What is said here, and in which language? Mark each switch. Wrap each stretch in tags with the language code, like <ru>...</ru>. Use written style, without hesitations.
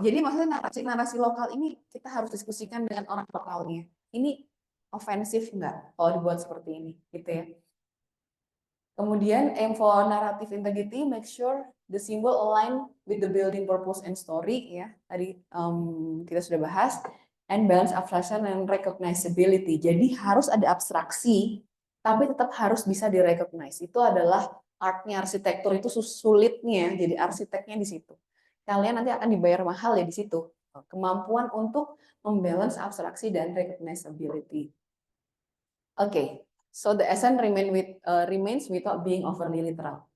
<id>Jadi maksudnya narasi lokal ini kita harus diskusikan dengan orang lokalnya. Ini ofensif nggak kalau dibuat seperti ini, gitu ya. Kemudian</id> <en>aim for narrative integrity, make sure the symbol align with the building purpose and story, ya.</en> <id>Tadi kita sudah bahas.</id> <en>And balance abstraction and recognizability.</en> <id>Jadi harus ada abstraksi, tapi tetap harus bisa direcognize. Itu adalah artnya arsitektur itu sulitnya. Jadi arsiteknya di situ. Kalian nanti akan dibayar mahal ya di situ. Kemampuan untuk membalance abstraksi dan recognizability. Oke.</id> <en>So the essence remains without being overly literal.</en>